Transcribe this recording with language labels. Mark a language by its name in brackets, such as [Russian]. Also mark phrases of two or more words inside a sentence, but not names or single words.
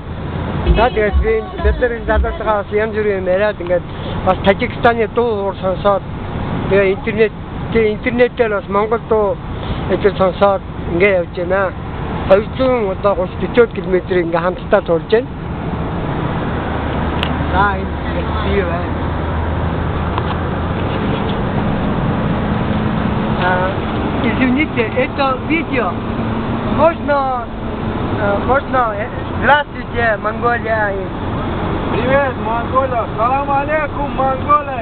[Mongolian] За тэгээд бид нар энэ залуутайгаа бас янз бүрийн юм яриад ингээд бас Тажикстаны дуу сонсоод тэгээд интернетээр бас Монгол дуу эзэр сонсоод ингээд явж байна. 230-40 км ингээд хамтдаа турж байна. За энэ юу вэ? [Russian] Извините, это видео. Можно, здравствуйте, Монголия. Привет, Монголия. [Arabic] سلام عليكم, Монголия.